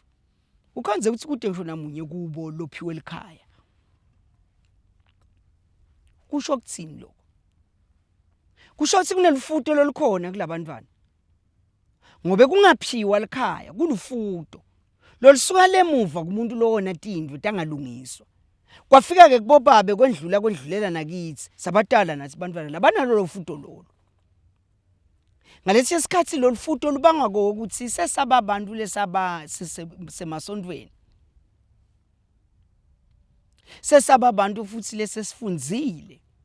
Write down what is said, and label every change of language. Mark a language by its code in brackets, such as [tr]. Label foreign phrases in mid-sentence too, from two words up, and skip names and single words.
[ss] Ukhanze ukuthi kude ngisho namunye kubo lophiwe likhaya. Kusho kuthini lokho? Kusho ukuthi kunelifuto lolukhona kulabantwana. Ngobe kungaphiwa likhaya kulufuto. Lolisuka lemuva kumuntu lowona tindlu tangalungiswa. Kwafika ke kubobabe kwendlulela nakithi sabatala nathi bantwana labanalo lo futo lolo. Ngalesi sikhathi lo futo lubanga ukuthi sesaba abantu lesaba semasontweni. Sesaba abantu futhi lesesifundzile.